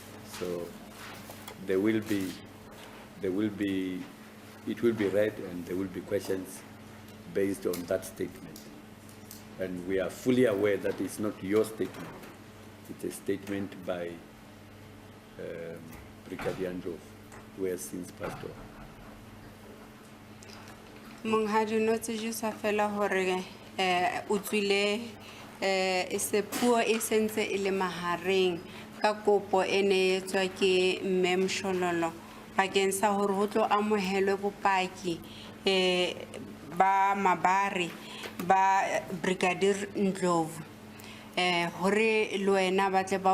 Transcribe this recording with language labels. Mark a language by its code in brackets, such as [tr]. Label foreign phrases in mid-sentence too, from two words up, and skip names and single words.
[en] So it will be read and there will be questions based on that statement. And we are fully aware that it's not your statement. It's a statement by Brigadier Ndlovu, who has since passed on. [st] Monghadi no tsejisa fela hore o tswile se puo e sentse e le mahareng ka kopo ene e tswa ke Mme Mshololo bakeng sa hore ho tlo amohelwe bopaki ba mabare ba Brigadier Ndlovu hore le wena ba tle ba